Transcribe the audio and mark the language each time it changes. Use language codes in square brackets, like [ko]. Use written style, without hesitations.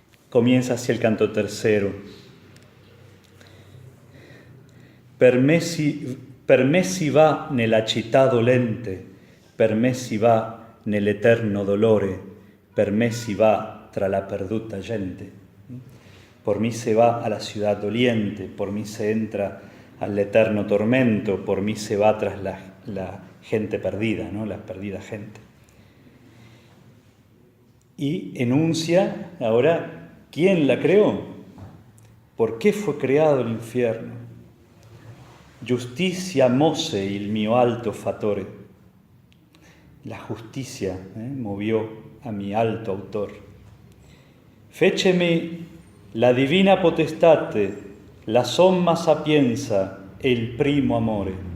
[es] Comienza así el canto tercero. [it] Per me si va nella città dolente, per me si va nell'eterno dolore, per me si va tra la perduta gente. [es] Por mí se va a la ciudad doliente, por mí se entra al eterno tormento, por mí se va tras la gente perdida, ¿no?, la perdida gente. Y enuncia ahora quién la creó, por qué fue creado el infierno. [it] Giustizia mosse il mio alto fattore. [es] La justicia movió a mi alto autor. [it] Fecemi la divina potestate, la somma sapienza e il primo amore.